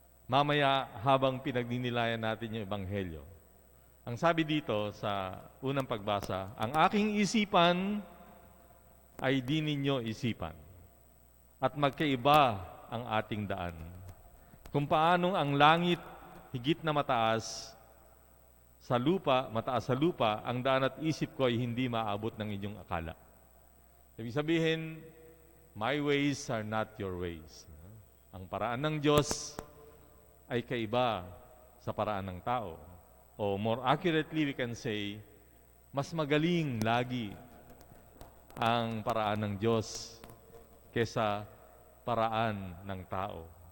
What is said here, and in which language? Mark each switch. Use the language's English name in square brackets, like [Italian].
[Filipino] Mamaya habang pinagninilayan natin yung Ebanghelyo. Ang sabi dito sa unang pagbasa, ang aking isipan ay di ninyo isipan. At magkaiba ang ating daan. Kung paanong ang langit higit na mataas sa lupa, ang daan at isip ko ay hindi maabot ng inyong akala. Ibig sabihin, [English] my ways are not your ways. [Filipino] Ang paraan ng Diyos ay kaiba sa paraan ng tao. O [English] more accurately, we can say, [Filipino] mas magaling lagi ang paraan ng Diyos kesa paraan ng tao.